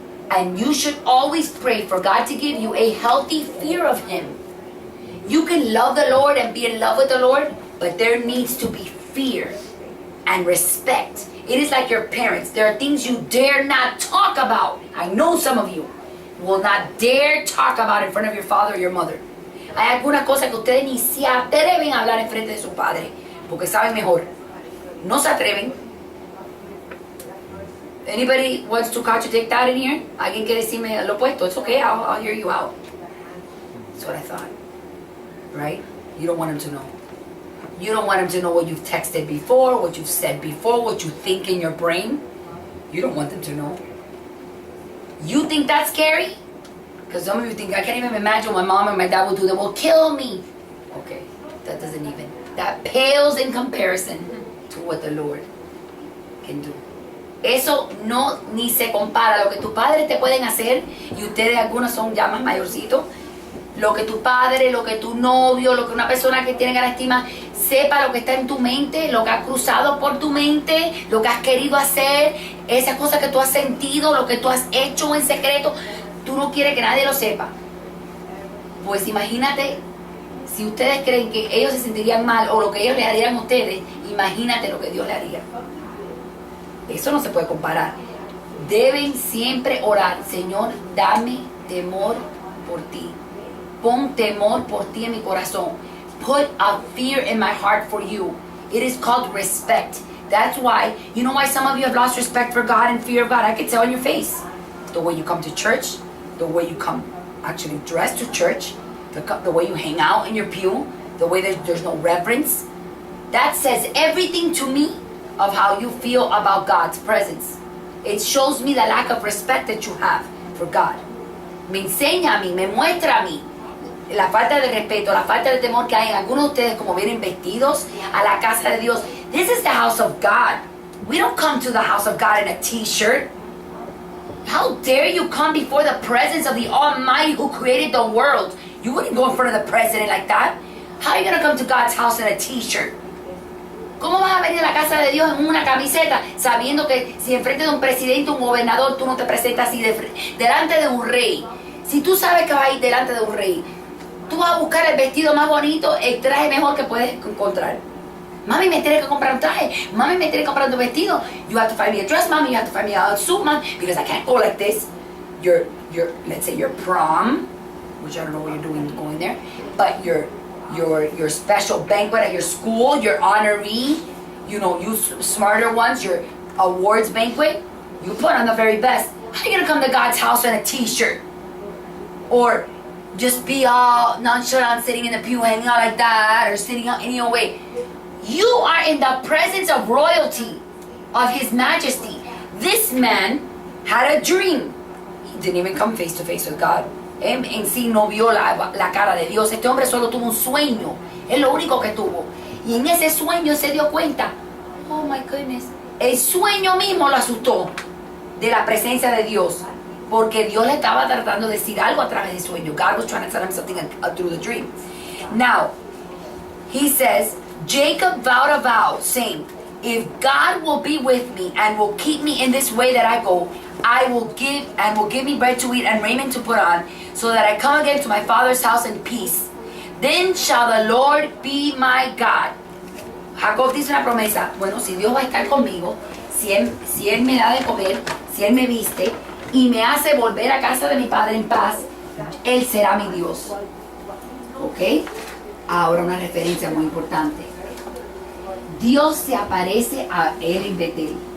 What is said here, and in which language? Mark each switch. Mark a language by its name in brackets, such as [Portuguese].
[English] And you should always pray for God to give you a healthy fear of Him. You can love the Lord and be in love with the Lord, but there needs to be fear and respect. It is like your parents. There are things you dare not talk about. I know some of you will not dare talk about in front of your father or your mother. [Spanish] Hay algunas cosas que ustedes ni se atreven a hablar en frente de su padre, porque saben mejor. No se atreven. [English] Anybody wants to contradict that in here? [Spanish] ¿Alguien quiere decirme lo opuesto? [English] It's okay, I'll hear you out. That's what I thought. Right? You don't want him to know. You don't want him to know what you've texted before, what you've said before, what you think in your brain. You don't want them to know. You think that's scary? Because some of you think, I can't even imagine what my mom and my dad will do. They will kill me. Okay, that pales in comparison to what the Lord can do. [Spanish] Eso no ni se compara. Lo que tus padres te pueden hacer, y ustedes algunos son ya más mayorcitos, lo que tu padre, lo que tu novio, lo que una persona que tiene gran estima sepa lo que está en tu mente, lo que ha cruzado por tu mente, lo que has querido hacer, esas cosas que tú has sentido, lo que tú has hecho en secreto, tú no quieres que nadie lo sepa. Pues imagínate, si ustedes creen que ellos se sentirían mal o lo que ellos le harían a ustedes, imagínate lo que Dios le haría. Eso no se puede comparar. Deben siempre orar, Señor, dame temor por ti. Pon temor por ti en mi corazón. [English] Put a fear in my heart for you. It is called respect. That's why, you know why some of you have lost respect for God and fear of God? I can tell on your face. The way you come to church, the way you come actually dressed to church, the way you hang out in your pew, the way there's no reverence. That says everything to me of how you feel about God's presence. It shows me the lack of respect that you have for God. [Spanish] Me enseña a mí, me muestra a mí la falta de respeto, la falta de temor que hay en algunos de ustedes como vienen vestidos a la casa de Dios. [English] This is the house of God. We don't come to the house of God in a t-shirt. How dare you come before the presence of the Almighty who created the world? You wouldn't go in front of the president like that. How are you going to come to God's house in a t-shirt? [Spanish] ¿Cómo vas a venir a la casa de Dios en una camiseta sabiendo que si enfrente de un presidente, un gobernador, tú no te presentas así delante de un rey? Si tú sabes que vas a ir delante de un rey, tú vas a buscar el vestido más bonito, el traje mejor que puedes encontrar. Mami, me tienes que comprar un traje. Mami, me tienes que comprar un vestido. [English] You have to find me a dress, mommy. You have to find me a suit, mom, because I can't go like this. Let's say your prom, which I don't know what you're doing going there, but your special banquet at your school, your honoree, you know, you smarter ones, your awards banquet, you put on the very best. How are you gonna come to God's house in a t-shirt? Or just be all nonchalant, sitting in the pew, hanging out like that, or sitting out any old way. You are in the presence of royalty, of His Majesty. This man had a dream. He didn't even come face to face with God. [Spanish] Él en sí no vio la cara de Dios. Este hombre solo tuvo un sueño. Es lo único que tuvo. Y en ese sueño se dio cuenta. [English] Oh my goodness. [Spanish] El sueño mismo lo asustó de la presencia de Dios. Porque Dios le estaba tratando de decir algo a través del sueño. [English] God was trying to tell him something through the dream. Now, he says, Jacob vowed a vow, saying, if God will be with me and will keep me in this way that I go, I will give me bread to eat and raiment to put on, so that I come again to my father's house in peace. Then shall the Lord be my God. [Spanish] Jacob dice una promesa. Bueno, si Dios va a estar conmigo, si él me da de comer, si Él me viste y me hace volver a casa de mi padre en paz, Él será mi Dios. ¿Ok? Ahora una referencia muy importante. Dios se aparece a él en Betel.